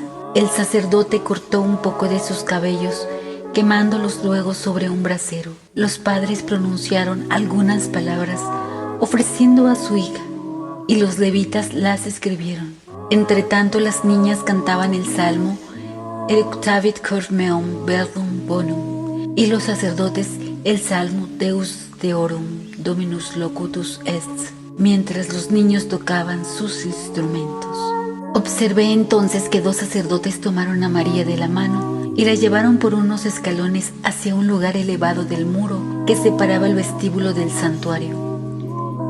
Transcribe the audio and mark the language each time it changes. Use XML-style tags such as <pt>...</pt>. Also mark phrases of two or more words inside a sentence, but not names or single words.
<es>El sacerdote cortó un poco de sus cabellos, quemándolos luego sobre un brasero. Los padres pronunciaron algunas palabras ofreciendo a su hija, y los levitas las escribieron. Entretanto, las niñas cantaban el salmo Eructavit cor meum verbum bonum, y los sacerdotes el salmo Deus Deorum Dominus locutus est, mientras los niños tocaban sus instrumentos. Observé entonces que 2 sacerdotes tomaron a María de la mano y la llevaron por unos escalones hacia un lugar elevado del muro que separaba el vestíbulo del santuario.</es>